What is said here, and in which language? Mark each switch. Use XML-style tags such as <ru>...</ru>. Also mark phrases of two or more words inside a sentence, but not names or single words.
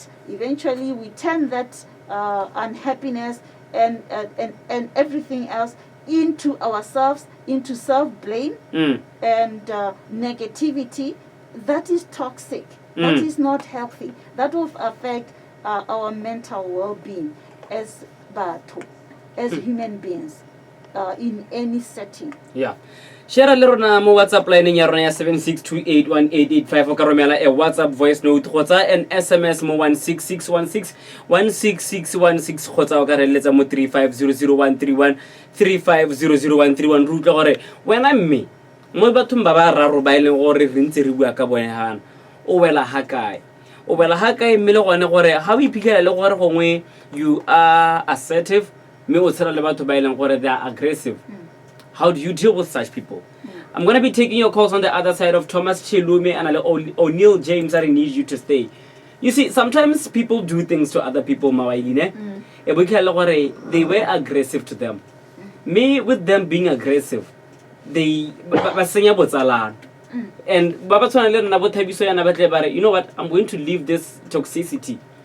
<en>Eventually we turn that unhappiness and everything else into ourselves, into self-blame and negativity. That is toxic. That is not healthy. That will affect our mental well-being as batho, as human beings, in any setting.</en> <tn>Yeah.</tn> <en>Share a little</en> <tn>na mo WhatsApp line ya rona ya 76281885 o ka romela a</tn> <en>WhatsApp voice note</en> <tn>kgotsa</tn> <en>an SMS</en> <tn>mo 16616 16616 kgotsa o ka re letsa mo 3500131 3500131 re utlwa gore wena mme mo bathong ba ba raro ba ileng gore re ntse re bua ka bone hana o wela hakae mme le gone gore ha o iphitlhela le gore gongwe</tn> <en>you are assertive</en> <tn>mme o tshela le batho ba ileng gore</tn> <en>they are aggressive. How do you deal with such people? I'm going to be taking your calls on the other side of Thomas Chilume and O'Neil James. I need you to stay. You see, sometimes people do things to other people, they were aggressive to them. Me, with them being aggressive, they and you know what, I'm going to leave this toxicity.</en>